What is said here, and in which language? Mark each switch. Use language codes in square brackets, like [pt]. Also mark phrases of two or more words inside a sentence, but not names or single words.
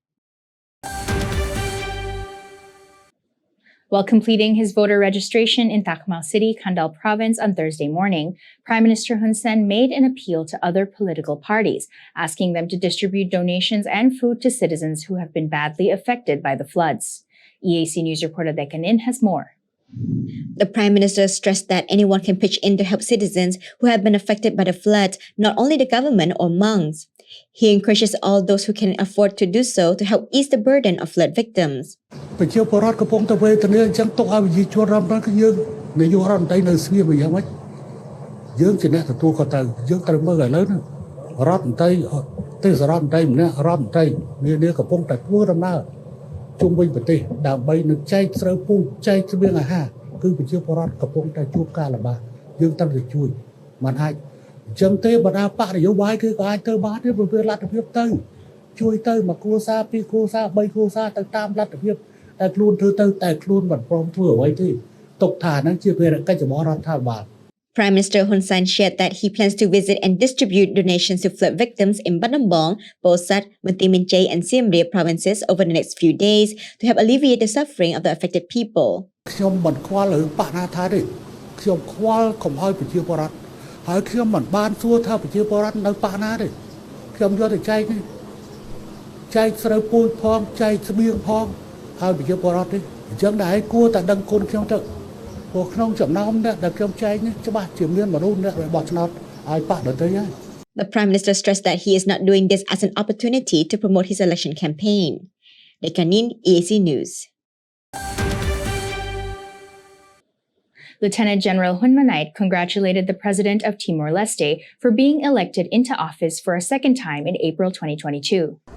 [en] While completing his voter registration in Tak Mau City, Kandal Province on Thursday morning, Prime Minister Hun Sen made an appeal to other political parties, asking them to distribute donations and food to citizens who have been badly affected by the floods. EAC News reporter Dekanin has more. The Prime Minister stressed that anyone can pitch in to help citizens who have been affected by the floods, not only the government or monks. He encourages all those who can afford to do so to help ease the burden of flood victims. [km] ប្រជាពលរដ្ឋកំពុងតែវេទនាអញ្ចឹងទុកឲ្យប្រជាជនរដ្ឋគឺយើងនាយករដ្ឋមន្ត្រីនៅស្ងៀមយ៉ាងម៉េចយើងជាអ្នកទទួលខុសត្រូវយើងត្រូវមើលឥឡូវហ្នឹង រដ្ឋមន្ត្រីទេសរដ្ឋមន្ត្រីម្នាក់រដ្ឋមន្ត្រីនាកំពុងតែធ្វើដំណើរជុំវិញប្រទេសដើម្បីនឹងចែកស្រូវពូជចែកស្បៀងអាហារគឺប្រជាពលរដ្ឋកំពុងតែជួបការលំបាកយើងត្រូវតែជួយមិនអាចអញ្ចឹងទេបណ្ដាបរិយោបាយគឺក៏អាចទៅបានទេព្រោះវាលទ្ធភាពទៅជួយទៅមកគ្រួសារពីរគ្រួសារ3គ្រួសារទៅតាមលទ្ធភាពតែខ្លួនធ្វើទៅតែខ្លួនមិនព្រមធ្វើអ្វីទេទុកថាហ្នឹងជាភារកិច្ចរបស់រដ្ឋាភិបាល [en] Prime Minister Hun Sen shared that he plans to visit and distribute donations to flood victims in Battambang, Bosat, Mantiminjay and Siem Reap provinces over the next few days to help alleviate the suffering of the affected people. [km] ខ្ញុំមិនខ្វល់រឿងបរិស្ថានទេខ្ញុំខ្វល់កុំឲ្យប្រជាពលរដ្ឋហើយខ្ញុំមិនបានសួរថាប្រជាពលរដ្ឋនៅប៉ះណាទេខ្ញុំយកទៅចែកនេះចែកស្រូវពូជផងចែកស្បៀងផងហើយប្រជាពលរដ្ឋទេអញ្ចឹងតែឯងគួរតែដឹងគុណខ្ញុំទៅព្រោះក្នុងចំណោមអ្នកដែលខ្ញុំចែកនេះច្បាស់ជាមានមនុស្សអ្នករបស់ឆ្នោតឲ្យប៉ះដទៃហើយ [en] The Prime Minister stressed that he is not doing this as an opportunity to promote his election campaign. Dekanin, EAC News. Lieutenant General Hun Manait congratulated the president of Timor-Leste for being elected into office for a second time in April 2022.